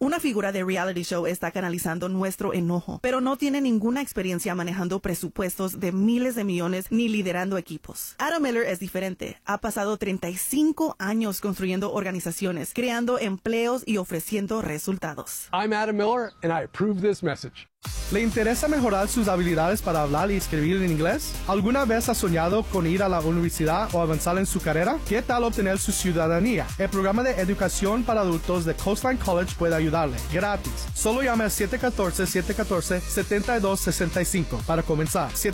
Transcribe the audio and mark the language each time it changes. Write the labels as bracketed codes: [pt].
[es] Una figura de reality show está canalizando nuestro enojo, pero no tiene ninguna experiencia manejando presupuestos de miles de millones ni liderando equipos. Adam Miller es diferente. Ha pasado 35 años construyendo organizaciones, creando empleos y ofreciendo resultados. [en] I'm Adam Miller, and I approve this message. [es] ¿Le interesa mejorar sus habilidades para hablar y escribir en inglés? ¿Alguna vez ha soñado con ir a la universidad o avanzar en su carrera? ¿Qué tal obtener su ciudadanía? El programa de educación para adultos de Coastline College puede ayudarle. Gratis. Solo llame al 714-714-7265 para comenzar.